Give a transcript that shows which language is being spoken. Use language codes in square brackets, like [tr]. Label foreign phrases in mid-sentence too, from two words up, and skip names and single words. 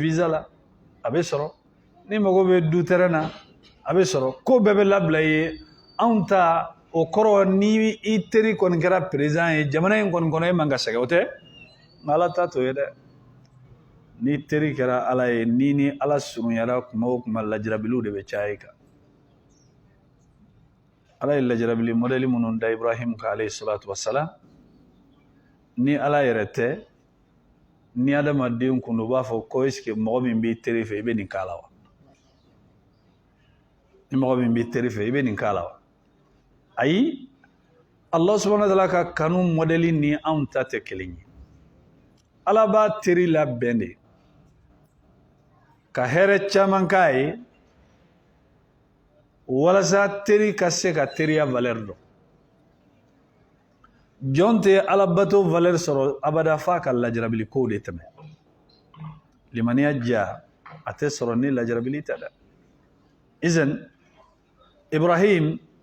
[bm] visa la a bɛ sɔrɔ n'i mago bɛ du terrain na a bɛ sɔrɔ ko bɛɛ bɛ labila i ye anw ta o kɔrɔ ni i teri kɔni kɛra président ye jamana in kɔni kɔnɔ e man ka sɛgɛn o tɛ nka ala ta t'o ye dɛ ni teri kɛra ala ye ni ala surunyara kuma o kuma lajarabiliw de bɛ caya i kan ala ye lajarabili modèle minnu da Ibrahim kan [ar] عليه الصلاة والسلام [bm] ni ala yɛrɛ tɛ ni adamaden kun b'a fɔ ko [fr] est-ce que [bm] mɔgɔ min b'i teri fɛ i bɛ nin k'a la wa ni mɔgɔ min b'i teri fɛ i bɛ nin k'a la wa ayi [ar] الله سبحانه وتعالى [bm] ka kanu modèle ni anw ta tɛ kelen ye Ala b'a teri labɛn de ka hɛrɛ caman k'a ye walasa teri ka se ka teriya valeur dɔn jɔn tɛ Ala bato valeur sɔrɔ abada f'a ka lajarabili kow de tɛmɛ limaniya diya a tɛ sɔrɔ ni lajarabili tɛ dɛ izan Ibrahim